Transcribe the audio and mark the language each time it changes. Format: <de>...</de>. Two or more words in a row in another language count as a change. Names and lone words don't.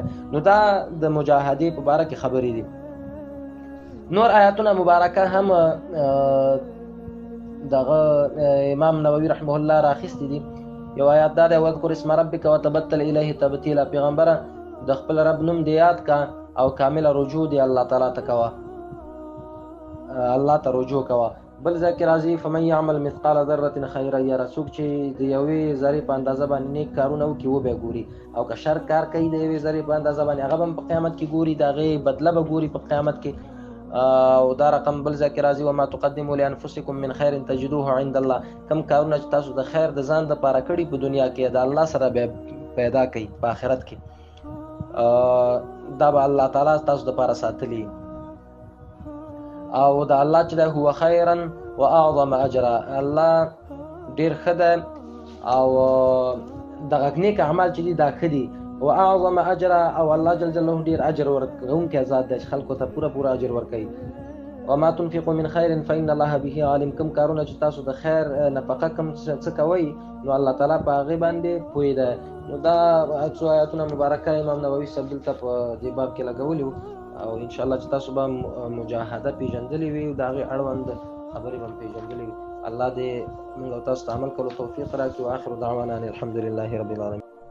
<ps>نو دا د مجاهدې په باره کې خبرې دي. نور آیاتونه مبارکه هم دغه امام نووي رحمه الله راخیستي دي. یو آیات دا دی</ps> <ar>واذکر اسم ربک وتبتل الیه تبتیلا،</ar> <ps>پیغمبره د خپل رب نوم دی یاد کا او کامله رجوع دی الله تعالی ته کوه، الله ته رجوع کوه. بل ځکه راځي</ps> <ar>فمن يعمل مثقال ذره خيرا يره،</ar> <ps>څوک چې د یوې ذرې په اندازه باندې نیک کارونه وکړي وبه ګوري، او که شر کار کوي د یوې ذرې په اندازه باندې هغه هم په قیامت کې ګوري، د هغې بدله به ګوري په قیامت کې. او دا رقم بل ځکه راځي</ps> <ar>وما تقدموا لانفسکم من خیر تجدوه عند الله،</ar> <ps>کم کارونه چې تاسو د خیر د ځان دپاره کړي په دنیا کې د الله سره به پیدا کوي په آخرت کې، دا به الله تعالی تاسو دپاره ساتلی. او د الله چې ده</ps> <ar>هو خیرا و اعظم اجرا،</ar> <ps>الله ډیر ښه ده او دغه نیک اعمال چې دي دا ښه دي،</ps> <ar>و اعظم اجرا،</ar> <ps>او الله جل جلاله ډیر اجر ورکوونکی ذات دی چې خلکو ته پوره اجر ورکوي.</ps> <ar>وما تنفقوا من خیر فإن الله به علیم،</ar> <ps>کوم کارونه چې تاسو د خیر نفقه کوم څه کوئ نو الله تعالی په هغې باندې پوه ده. نو دا څو آیاتونه مبارکه امام نووي صاحب دلته په دې باب کې لګولي وو، او انشاءالله چې تاسو به مجاهده پیژندلې وي او د هغې اړوند خبرې به هم پیژندلې وي. الله دې موږ او تاسو ته عمل کولو توفیق راکړي.</ps> <ar>واخر دعوانا ان الحمد لله رب العالمین.</ar>